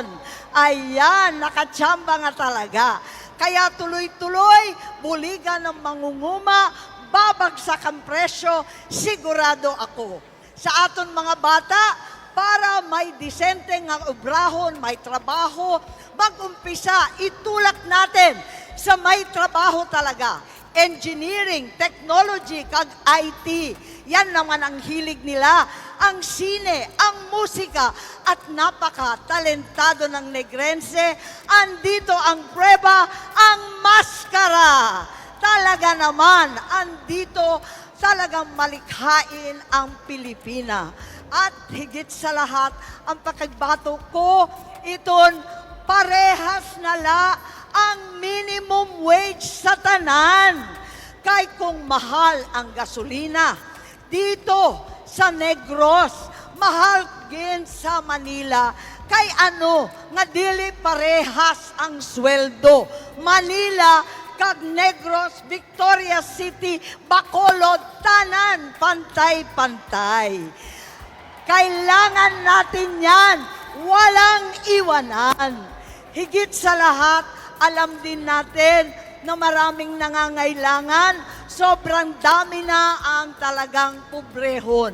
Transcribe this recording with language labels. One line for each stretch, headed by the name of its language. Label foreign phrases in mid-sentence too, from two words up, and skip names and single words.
Filipino: Ayan, nakatsamba nga talaga. Kaya tuloy-tuloy, buligan ng mangunguma, babagsak ang presyo, sigurado ako.
Hiligaynon: Sa aton mga bata, para may disente nga obrahon, may trabaho, mag-umpisa,
Filipino: itulak natin sa may trabaho talaga.
English: engineering, technology, kag IT.
Filipino: Yan naman ang hilig nila. Ang sine, ang musika, at napaka-talentado ng Negrense. Andito ang prueba, ang maskara. Talaga naman, andito talagang malikhain ang Pilipina. At higit sa lahat,
Hiligaynon: ang pakagbato ko, iton parehas na la ang
English: minimum wage
Hiligaynon: sa tanan.
Filipino: Kay kung mahal ang gasolina, dito sa Negros, mahal din sa Manila.
Hiligaynon: Kay ano, nga dili parehas ang sweldo. Manila, kag Negros, Victoria City, Bacolod, tanan, pantay-pantay.
Filipino: Kailangan natin yan, walang iwanan. Higit sa lahat, alam din natin na maraming nangangailangan, sobrang dami na ang talagang pobrehon.